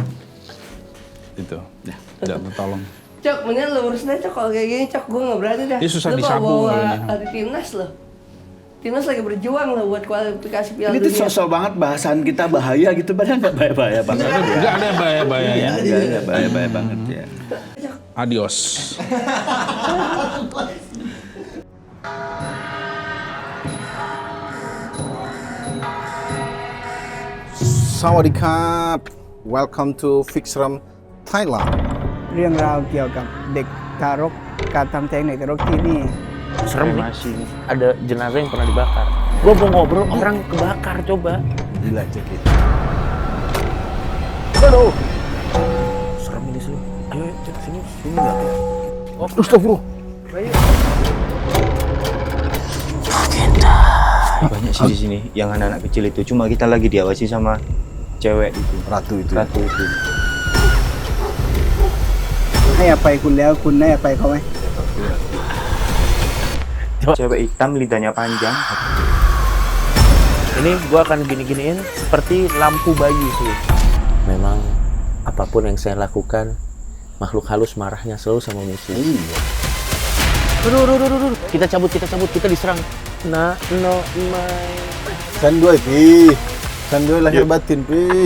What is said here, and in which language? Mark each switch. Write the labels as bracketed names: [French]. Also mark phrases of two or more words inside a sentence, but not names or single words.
[Indonesian] itu. Tidak tertolong. Cok, mendingan lu urusin aja Cok, kalau kayak gini Cok, gue nggak berani dah. Dia susah Lu disabu bawa kayaknya. di timnas loh. Timnas lagi berjuang loh buat kualifikasi Piala Ini tuh Dunia. sosok banget bahasan kita bahaya gitu, padahal nggak bahaya-bahaya banget. Enggak ada bahaya-bahayanya. Iya, bahaya-bahaya banget ya. Adios. [Thai] สวัสดีครับ. [English] Welcome to Fixram Thailand [Thai] เรื่องราวเกี่ยวกับเด็กทารกการทำแท้งเด็กทารกที่นี่ [Indonesian] Serem nih. Ada jenazah yang pernah dibakar. Gua mau ngobrol, orang kebakar coba. Gila cek itu. Aduh. Serem ini sih. Ayo, cek sini. Sini enggak? Oh, astagfirullah. Banyak sih di sini yang anak-anak kecil itu, cuma kita lagi diawasi sama cewek itu, Ratu itu. ratu itu. [Thai] ให้อภัยคุณแล้วคุณให้อภัยเขาไหม [Indonesian] Cewek hitam lidahnya panjang. Ini gua akan gini-giniin seperti lampu bayi sih. Memang apapun yang saya lakukan, makhluk halus marahnya selalu sama musuh. Duh. Kita cabut, kita diserang. Nah, no, my. [Thai] ฉันด้วยพี่ฉันด้วย [Indonesian] lahir batin [Thai] พี่